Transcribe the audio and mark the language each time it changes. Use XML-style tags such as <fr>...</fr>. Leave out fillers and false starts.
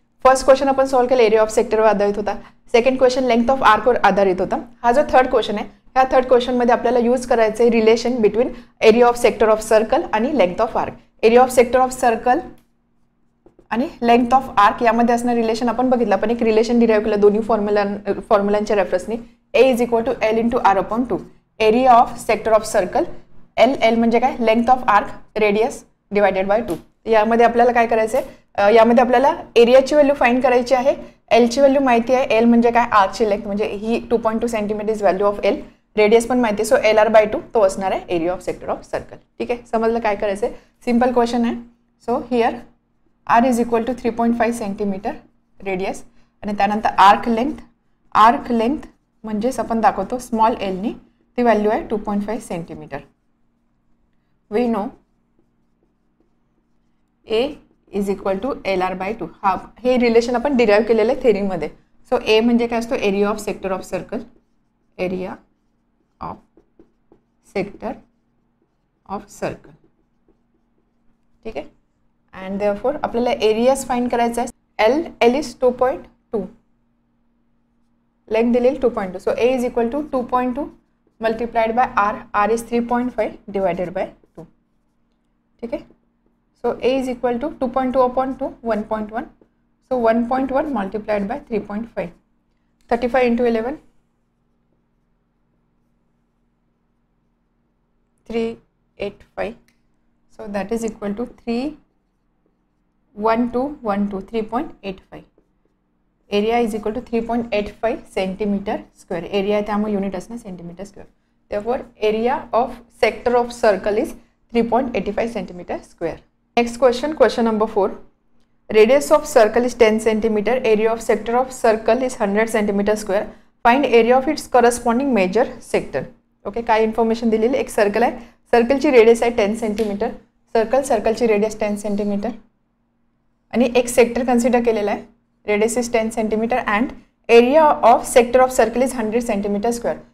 <mr>First question आपण solve केला area of सेक्टरवर आधारित होता. सेकंड क्वेश्चन लेंथ ऑफ आर्कवर आधारित होता. हा जो थर्ड क्वेश्चन आहे ह्या थर्ड क्वेश्चन मध्ये आपल्याला यूज करायचं आहे relation between area of sector of circle आणि length of arc. Area of sector of circle आणि लेंथ ऑफ आर्क यामध्ये असणारं रिलेशन आपण बघितलं. आपण एक रिलेशन डिराईव्ह केलं दोन्ही फॉर्म्युलांच्या रेफरन्सनी.</mr> <en>A is equal to L into R upon 2.</en> <mr>Area of sector of circle L म्हणजे काय, length of arc radius divided by 2. यामध्ये आपल्याला काय करायचं आहे, यामध्ये आपल्याला एरियाची व्हॅल्यू फाइंड करायची आहे. एलची व्हॅल्यू माहिती आहे, एल म्हणजे काय, आर्कची लेंथ म्हणजे ही</mr> <en>2.2 centimetre is value of L.</en> <mr>Radius पण माहिती आहे, सो एल आर बाय 2 तो असणार आहे area of sector of circle. ठीक आहे, समजलं काय करायचं आहे, सिंपल क्वेश्चन आहे.</mr> <en>so here R is equal to 3.5 centimetre radius</en> <mr>आणि त्यानंतर आर्क लेंथ म्हणजेच आपण दाखवतो स्मॉल एलनी, ती व्हॅल्यू आहे 2.5 centimetre.</mr> <en>We know A is equal to L R by 2.</en> <mr>हा हे रिलेशन आपण डिराईव्ह केलेलं आहे थेरीमध्ये. सो ए म्हणजे काय असतो, area of sector of circle, area of sector of circle. ठीक आहे. अँड देअरफॉर आपल्याला एरियाज फाइंड करायचा आहे. एल इज 2.2, लेंथ दिलेली 2.2.</mr> <en>So A is equal to 2.2 multiplied by R is 3.5 divided by 2. ठीक आहे. So A is equal to 2.2 upon 2, 1.1. So 1.1 multiplied by 3.5. 35 into 11. 385. So that is equal to 31212, 3.85. Area is equal to 3.85 centimeter square.</en> <mr>Area आहे त्यामुळे unit असणार centimetre square.</mr> <en>Therefore area of sector of circle is 3.85 centimeter square. Next question, question number 4. Radius of circle is 10 centimeter. Area of sector of circle is 100 centimeter square. Find area of its corresponding major sector. Okay,</en> <mr>काय information दिलेली, एक circle आहे, सर्कलची radius आहे 10 centimetre, सर्कलची radius 10 centimetre आणि एक sector consider केलेला आहे,</mr> <en>Radius is 10 centimetre and area of sector of circle is 100 centimetre square.</en>